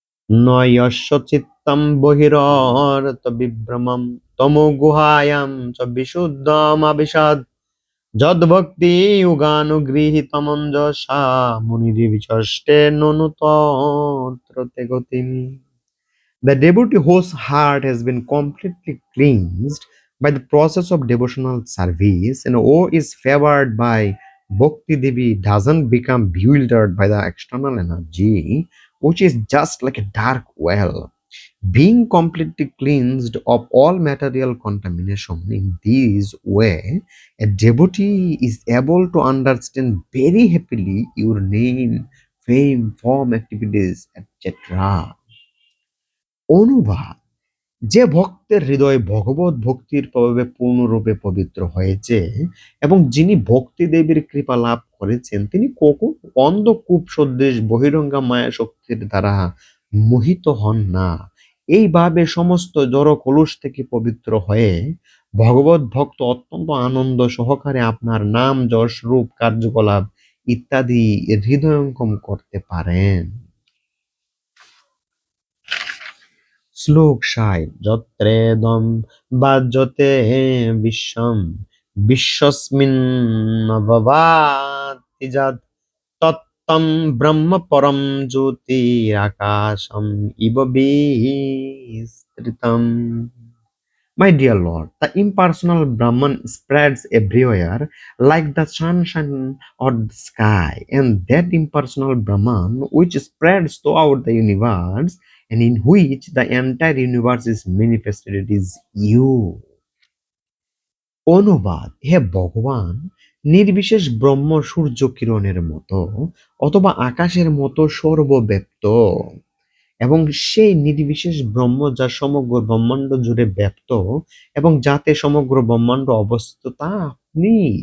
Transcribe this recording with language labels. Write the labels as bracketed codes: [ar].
[sa] ন যস্য চিত্তং বহিরর্থ বিভ্রমম তমো গুহায়াম চ বিশুদ্ধমবিশদ যদ্ভক্তি যুগানুগৃহীতমঞ্জসা মুনিরিবিচষ্টে ননু তত্র তে গতিম। [en] The devotee whose heart has been completely cleansed by the process of devotional service and who is favored by Bhakti Devi doesn't become bewildered by the external energy, which is just like a dark well. Being completely cleansed of all material contamination in this way, a devotee is able to understand very happily your name, fame, form, activities, etc. [bn] অনুবাদ: যে ভক্তের হৃদয় ভগবত ভক্তির প্রভাবে পূর্ণরূপে পবিত্র হয়েছে এবং যিনি ভক্তি দেবীর কৃপা লাভ করেছেন, তিনি কখনো অন্ধকূপ সদৃশ বহিরঙ্গা মায়া শক্তির দ্বারা মোহিত হন না। এইভাবে সমস্ত জড় কলুষ থেকে পবিত্র হয়ে ভগবত ভক্ত অত্যন্ত আনন্দ সহকারে আপনার নাম, যশ, রূপ, কার্যকলাপ ইত্যাদি হৃদয়ঙ্গম করতে পারেন। [sa] শ্লোক 60। যত্রেদং বাজ্যতে বিশ্বম বিশ্বস্মিন্নবভাতি যৎ তত্ত্বং ব্রহ্ম পরম জ্যোতিরাকাশম ইব বিস্তৃতম। [en] My dear Lord, the impersonal Brahman spreads everywhere like the sunshine or the sky, and that impersonal Brahman which spreads throughout the universe and in which the entire universe is manifested is you. [bn] অনুবাদ: হে ভগবান, নির্বিশেষ ব্রহ্ম সূর্য কিরণের মতো অথবা আকাশের মতো সর্বব্যাপ্ত, এবং সেই নির্বিশেষ ব্রহ্ম যা সমগ্র ব্রহ্মাণ্ড জুড়ে ব্যাপ্ত এবং যাতে সমগ্র ব্রহ্মাণ্ড অবস্থিত তা আপনি।